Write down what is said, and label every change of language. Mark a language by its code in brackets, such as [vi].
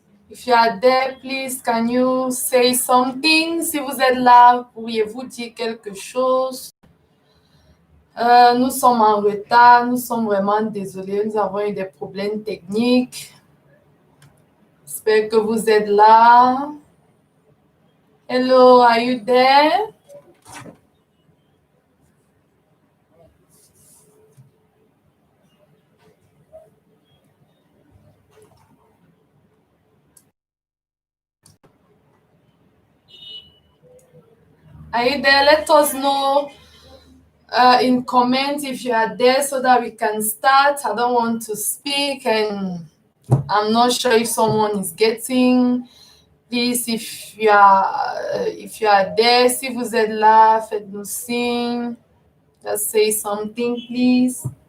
[en] If you are there, please can you say something? [fr] Si vous êtes là, pourriez-vous dire quelque chose? Nous sommes en retard, nous sommes vraiment désolés, nous avons eu des problèmes techniques. J'espère que vous êtes là. [en] Hello, are you there? Are you there? Let us know in comments if you are there so that we can start. I don't want to speak and I'm not sure if someone is getting. Please, if you are there, [fr] si vous êtes là, faites-nous signe. [en] Just say something, please.